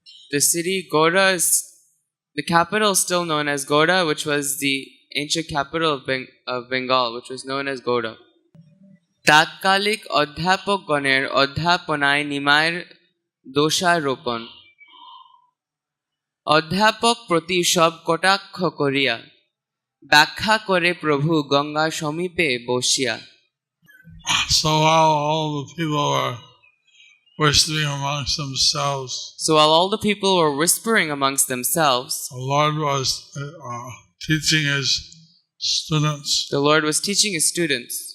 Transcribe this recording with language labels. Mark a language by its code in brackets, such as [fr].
[en] The city Gauda is the capital still known as Gauda, which was the ancient capital of Bengal, which was known as Gauda. [bn] তাৎকালিক অধ্যাপকগণের অধ্যাপনায় নিমায়ের দোষারোপণ। অধ্যাপক প্রতি সব কটাক্ষ করিয়া, ব্যাখ্যা করে প্রভু গঙ্গা সমীপে বসিয়া। [en] So while all the people were whispering amongst themselves, the Lord was teaching his students. The Lord was teaching his students